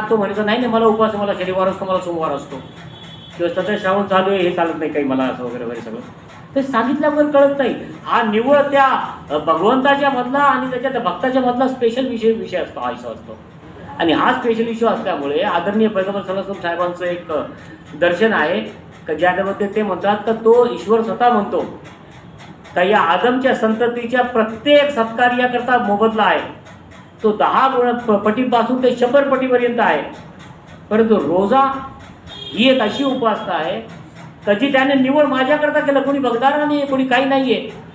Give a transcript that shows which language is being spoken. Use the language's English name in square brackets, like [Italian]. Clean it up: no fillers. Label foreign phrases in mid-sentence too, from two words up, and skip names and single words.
[Marathi] तो म्हणायचं नाही नाही मला उपवास, मला शनिवार असतो, मला सोमवार असतो, किंवा सध्या श्रावण चालू आहे हे चालत नाही काही मला, असं वगैरे वगैरे सगळं ते सांगितल्यावर कळत नाही. हा निव्वळ त्या भगवंताच्या मधला आणि त्याच्या भक्ताच्या मधला [English] special विषय [Marathi] असतो, हा इशू असतो. आणि हा [English] special issue [Marathi] असल्यामुळे आदरणीय पैगंबर [Arabic] صلى الله عليه وسلم [Marathi] साहेबांचं एक दर्शन आहे का ज्यामध्ये ते म्हणतात तर तो ईश्वर स्वतः म्हणतो का या आदमच्या संततीच्या प्रत्येक सत्कार्याकरता मोबदला आहे. तो 10 पटीपासून ते 100 पटीपर्यंत आहे. परंतु रोजा ही एक अशी उपासना आहे कधी त्याने निवड माझ्याकरता केलं, कोणी बघणारा नाही, कोणी काही नाहीये.